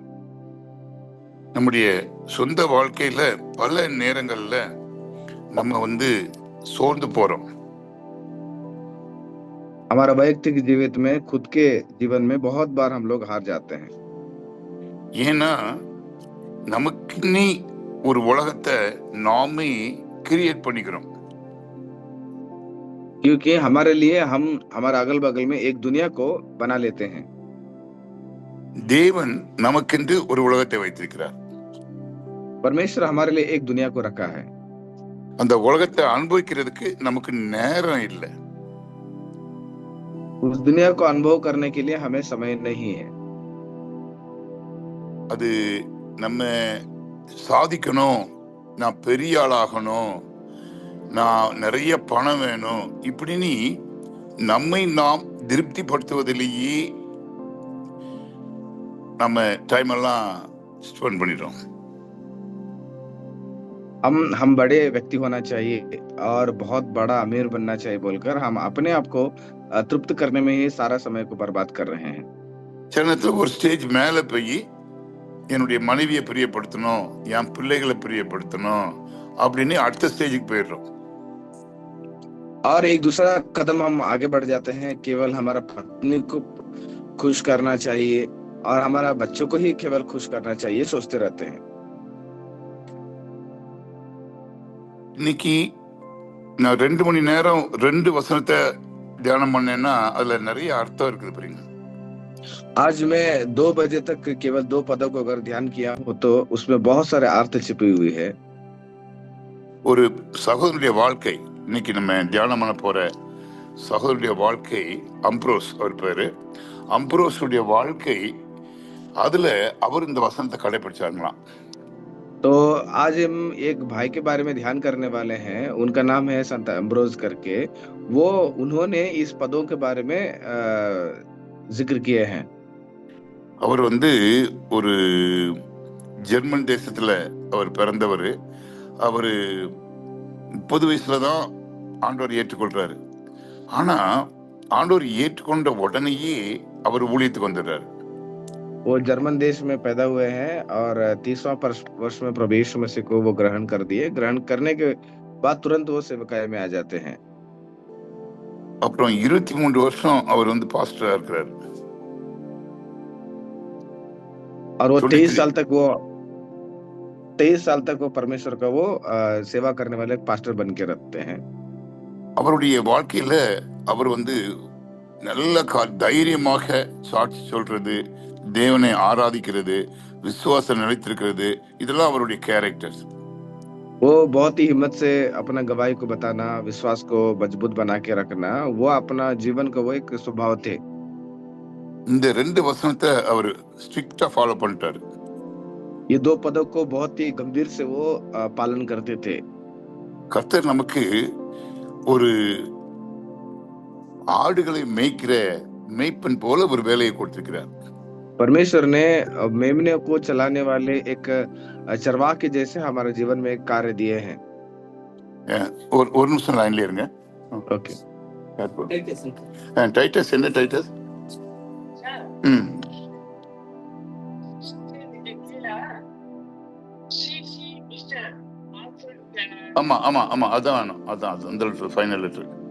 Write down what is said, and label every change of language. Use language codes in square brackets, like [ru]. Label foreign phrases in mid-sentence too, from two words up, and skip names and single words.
[ta] நம்முடைய சொந்த வாழ்க்கையில பல நேரங்கள்ல நம்ம சோர்ந்து போறோம். [hi] हमारा वैयक्तिक जीवित में खुद के जीवन में बहुत बार हम लोग हार जाते हैं। [ta] ஏன்னா நமக்கு ஒரு உலகத்தை நாமே கிரியேட் பண்ணிக்கிறோம். [hi] क्योंकि हमारे लिए हम हमारे अगल बगल में एक दुनिया को बना लेते हैं। [ta] தேவன் நமக்கென்று ஒரு உலகத்தை வைத்திருக்கிறார். [hi] परमेश्वर हमारे लिए एक दुनिया को रखा है। [ta] அந்த உலகத்தை அனுபவிக்கிறதுக்கு நமக்கு நேரம் இல்லை. [hi] उस दुनिया को अनुभव करने के लिए हमें समय नहीं है। [ta] அது நம்ம சாதிக்கணும், நான் பெரிய ஆளாகணும், நான் நிறைய பணம் வேணும், இப்படின்னு நம்மை நாம் திருப்திப்படுத்துவதிலேயே நம்ம டைம் எல்லாம் ஸ்பெண்ட் பண்ணிடுறோம். [hi] हम बड़े व्यक्ति होना चाहिए और बहुत बड़ा अमीर बनना चाहिए बोलकर हम अपने आप को तृप्त करने में ही सारा समय को बर्बाद कर रहे हैं। [ta] சில நேரத்துல ஒரு ஸ்டேஜ் மேல போய் என்னுடைய மனைவியை பிரியப்படுத்தணும், என் பிள்ளைகளை பிரியப்படுத்தணும் அப்படின்னு அடுத்த ஸ்டேஜுக்கு போயிடுறோம். [hi] और एक दूसरा कदम हम आगे बढ़ जाते हैं। केवल हमारा पत्नी को खुश करना चाहिए और हमारा बच्चों को ही केवल खुश करना चाहिए सोचते रहते हैं। [ta] இன்னைக்கு நான் 2 மணி நேரம் 2 வசனத்தை தியானம் பண்ணேன்னா அதுல நிறைய அர்த்தம் இருக்குது பாருங்க. [hi] आज मैं 2 बजे तक केवल 2 पदों को अगर ध्यान किया हो तो उसमें बहुत सारे अर्थ छिपी हुई है। [ta] ஒரு சகோதரனுடைய வாழ்க்கை இன்னைக்கு நம்ம தியானம் பண்ண போற சகோதரருடைய வாழ்க்கை அம்ப்ரோஸ், அவர் பேரு. அம்ப்ரோஸுடைய வாழ்க்கை, அதுல அவர் இந்த வசனத்தை கடைபிடிச்சாங்களாம். [hi] तो आज हम एक भाई के बारे में ध्यान करने वाले हैं। उनका नाम है संत अम्ब्रोज करके। वो उन्होंने इस पदों के बारे में जिक्र किए हैं। [ta] அவர் ஒரு ஜெர்மன் தேசத்துல அவர் பிறந்தவர். அவரு 30 வயசுலதான் ஆண்டவர் ஏற்றுக்கொள்றாரு. ஆனா ஆண்டவர் ஏற்றுக்கொண்ட உடனேயே அவர் ஊழியத்துக்கு வந்துடுறாரு. [hi] वो जर्मन देश में पैदा हुए हैं और 30वां वर्ष में प्रभु यीशु मसीह को वो ग्रहण कर दिए। ग्रहण करने के बाद तुरंत वो सेवकाई में आ जाते हैं। [ta] அப்புறம் 23 வருஷம் அவர் பாஸ்டரா இருக்கிறார். [hi] और वो 23 साल तक वो परमेश्वर का वो सेवा करने वाले पास्टर बन के रखते हैं। [ta] அவருடைய வாழ்க்கையில அவர் நல்ல தைரியமாக சாட்சி சொல்றது, தேவனை ஆராதிக்கிறது, விசுவாசம் நிலைத்திருக்கிறது, இதெல்லாம் அவருடைய கேரக்டர்ஸ். [hi] वो बहुत ही हिम्मत से अपना गवाही को बताना, विश्वास को मजबूत बना के रखना, वो अपना जीवन का वो एक स्वभाव थे। [ta] இந்த 2 வசனத்தை அவர் [en] strictly follow [ta] பண்ணிட்டாரு. [hi] ये 2 पदों को बहुत ही गंभीर से वो पालन करते थे। [ta] கர்த்தர் நமக்கு ஒரு ஆடுகளை மேய்க்கிற மேய்ப்பன் போல ஒரு வேலையை கொடுத்திருக்கிறார். [hi] परमेश्वर ने मेमने को चलाने वाले एक चरवाह के जैसे हमारे जीवन में एक कार्य दिए हैं। [ta] ஒரு நிமிஷம் லைன்ல இருங்க. ओके। டைட்டஸ் என்ன டைட்டஸ்? ஆமா ஆமா ஆமா, அதான் அந்த [en] final letter.